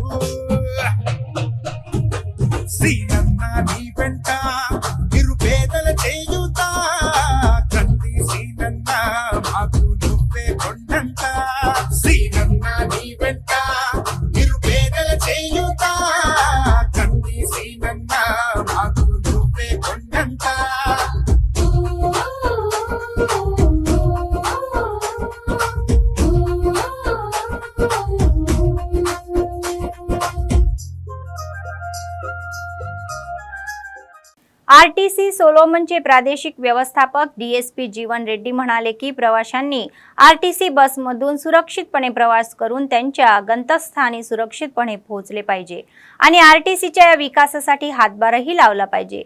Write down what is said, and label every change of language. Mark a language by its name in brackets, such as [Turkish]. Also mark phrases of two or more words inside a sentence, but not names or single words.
[Telugu] సీనన్న నీ వెంట నిరుపేదల చేయుతా కంది సీనన్న మాకు నువ్వే కొండంట సీనన్న నీ వెంట నిరుపేదల చేయుతా కంది సీనన్న మాకు నువ్వే కొండంట [Marathi] आरटीसी सोलोमनचे प्रादेशिक व्यवस्थापक डीएसपी जीवन रेड्डी म्हणाले की प्रवाशांनी आरटीसी बसमधून सुरक्षितपणे प्रवास करून त्यांच्या गंतव्यस्थानी सुरक्षितपणे पोहोचले पाहिजे आणि आरटीसीच्या या विकासासाठी हातभारही लावला पाहिजे।